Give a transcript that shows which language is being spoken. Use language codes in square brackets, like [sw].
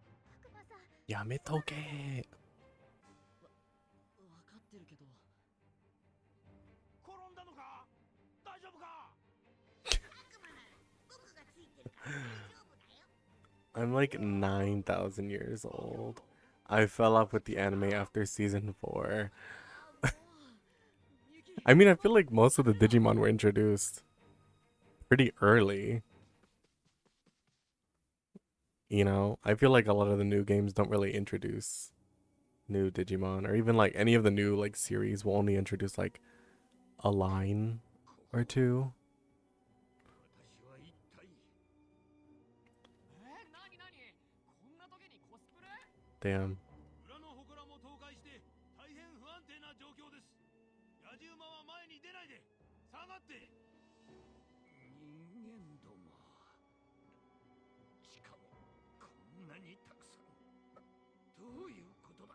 [ja] たくまさん、 Yametoke. わかってるけど。転んだのか？大丈夫か？たくまなら僕がついてるから大丈夫だよ。 [en] I'm like 9,000 years old. I fell off with the anime after season 4. [ja] ああ、もう。みゆき。 [en] I mean, I feel like most of the Digimon were introduced pretty early. You know, I feel like a lot of the new games don't really introduce new Digimon, or even like any of the new like series will only introduce like a line or two. [ja] 私は一体なになに、こんな時にコスプレ？ [en] Damn. [ja] 裏の祠も倒壊して大変不安定な状況です。野獣馬は前に出ないで下がって。人間ども、しかもこんなにたくさん。どういうことだ。